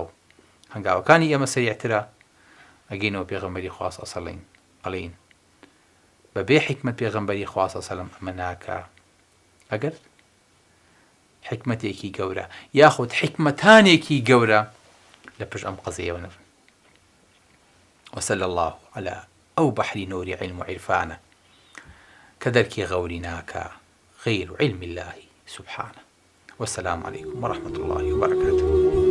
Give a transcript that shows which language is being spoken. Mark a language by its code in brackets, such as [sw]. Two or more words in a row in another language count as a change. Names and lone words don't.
[ckb] هەنگاوەکانی ئێمە سەریعترە، ئەگەینەوە پێغەمبەری خوا سەڵ سەڵین ئەڵێن بەبێ حکمت پێغەمبەری خوا سەڵ سەڵم ئەمە ناکە. ئەگەر حکمتێکی گەورە یاخود حکمەتانێکی گەورە لە پشت ئەم قەزەیەوە نەبن. [ar] وصلى الله على [ckb] ئەو بەحری نۆری علم و عیرفانە کە دەرکی غەوری ناکە غەیر [ar] علم الله سبحانه. والسلام عليكم ورحمة الله وبركاته.